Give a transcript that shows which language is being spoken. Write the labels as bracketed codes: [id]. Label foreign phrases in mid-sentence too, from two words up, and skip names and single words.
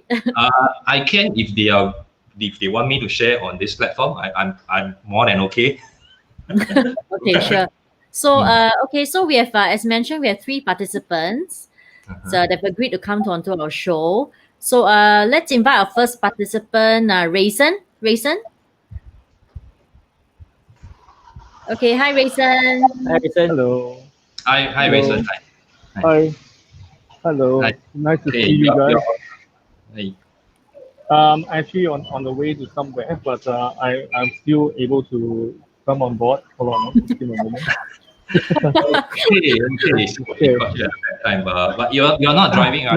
[en] I can if they want me to share on this platform. I'm more than okay. Okay, sure. So, so we have, as mentioned, we have 3 participants. So they've agreed to come onto our show. So, let's invite our first participant, Rayson. Rayson? Okay, hi, Rayson. Hi, Rayson. Hello. Hi, Hello. Rayson. Hi. Hi. Hello. Hi. Nice to Hey, see you guys. hey. Actually on the way to somewhere, but I'm still able to come on board. Hold on, just give me a moment. Okay. So we got you at that time, but you're not driving, are